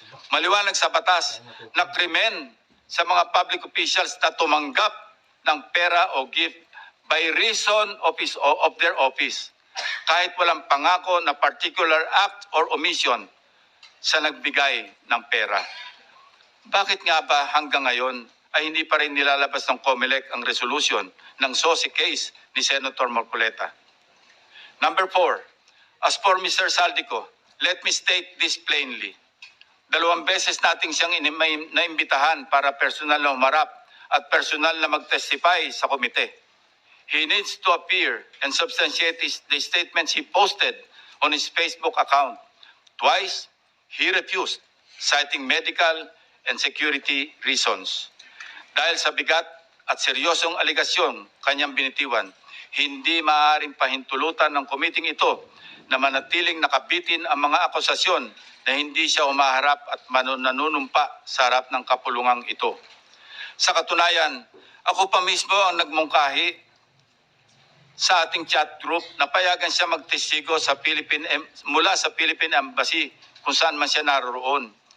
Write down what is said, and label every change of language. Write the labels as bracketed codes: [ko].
[tl] Maliwanag sa batas na krimen sa mga [en] public officials [tl] na tumanggap ng pera o [en] gift by reason of their office, [tl] kahit walang pangako na [en] particular act or omission [tl] sa nagbigay ng pera. Bakit nga ba hanggang ngayon ay hindi pa rin nilalabas ng COMELEC ang resolution ng SOSI case ni Senator Marcoleta? [en] Number 4, as for Mr. [tl] Saldico, [en] let me state this plainly. [tl] 2 beses nating siyang naimbitahan para personal na humarap at personal na mag-testify sa komite. [en] He needs to appear and substantiate the statements he posted on his Facebook account. Twice, he refused, citing medical and security reasons. [tl] Dahil sa bigat at seryosong aligasyon kanyang binitiwan, hindi maaaring pahintulutan ng komiting ito na manatiling nakabitin ang mga akusasyon na hindi siya umaharap at nanunumpa sa harap ng kapulungang ito. Sa katunayan, ako pa mismo ang nagmungkahi sa ating chat group na payagan siya magtestigo sa mula sa Philippine Embassy kung saan man siya naroroon.